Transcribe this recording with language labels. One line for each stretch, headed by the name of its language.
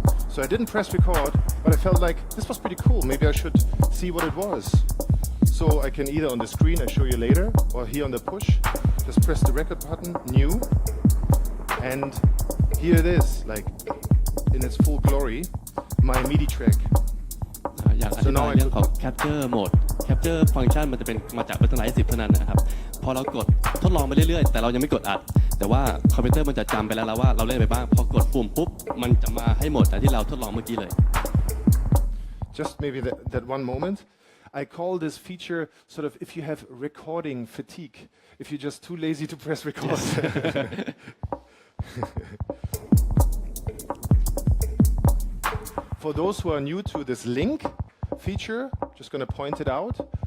English: So I didn't press record, but I felt like this was pretty cool. Maybe I should see what it was. So I can either on the screen, I show you later, or here on the push, just press the record button, new, and here it is, like in its full glory, my MIDI track.
Thai: อยากอธิบายเรื่องของ Capture Mode Capture Function มันจะเป็นมาจาก Ableton Live 10 เท่านั้นนะครับพอเรากดทดลองไปเรื่อยๆแต่เรายังไม่กดอัดแต่ว่าคอมพิวเตอร์มันจะจำไปแล้วว่าเราเล่นไปบ้างพอกดปุ่มปุ๊บมันจะมาให้หมดแต่ที่เราทดลองเมื่อกี้เลย
English: Just maybe that one moment. I call this feature sort of if you have recording fatigue, if you're just too lazy to press record. For those who are new to this link feature, just going to point it out.